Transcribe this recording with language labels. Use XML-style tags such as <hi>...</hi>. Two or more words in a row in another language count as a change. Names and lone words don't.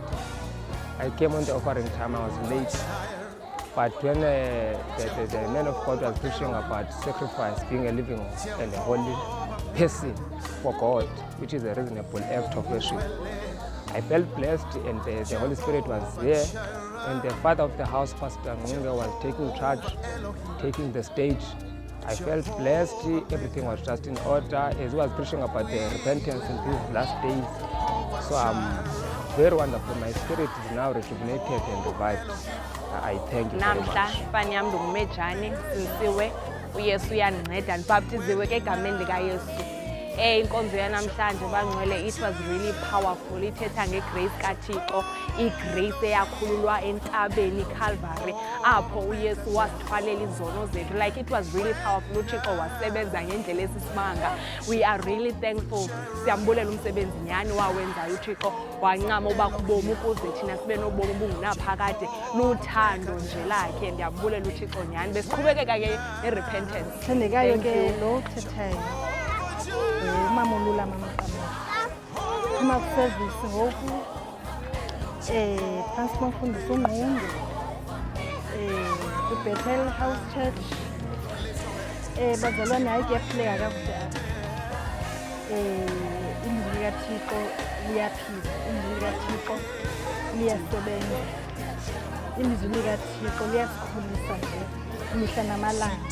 <en>I came on the offering time, I was late. But when the man of God was preaching about sacrifice, being a living and a holy person for God, which is a reasonable act of worship, I felt blessed, and the Holy Spirit was there, and the father of the house, Pastor Ngqunge, was taking charge, taking the stage. I felt blessed, everything was just in order as he was preaching about the repentance in these last days. So I'm very wonderful. My spirit is now rejuvenated and revived. I thank you very namhla much.</en> <xh>ifani yami ndungumejane sinsiwe uyesu uyandinceda ndibhaptiziwe ke egameni likayesu inkonzo yanamhlanje bangcwele,</xh> <en>it was really powerful.</en> <xh>Ithetha ngegrace kaThixo, igrace eyakhululwa entabeni Calvary apho uyesu wasithwalela izono zethu.</xh> <en>Like it was really powerful.</en> <xh>uThixo wasebenza ngendlela esisimanga.</xh> <en>We are really thankful.</en> <xh>Siyambulela umsebenzi nyani wawenzayo uThixo, wancama uba kubomi ukuze thina sibe nobomi bungunaphakade luthando nje lakhe. Ndiyambulela uThixo nyani. Besiqhubekeka ke nerepentance. Thandekayo ke lo thethayo umama uLulama Maqamela uma kuservice ngoku phantsi komfundisi uNgqunge Bethel House Church bazalwane hayi kuyaphileka kakuhle apha ilizwi likaThixo liyaphila, ilizwi likaThixo liyasebenza, ilizwi likaThixo liyasikhulisa nje imihla namalanga.</xh>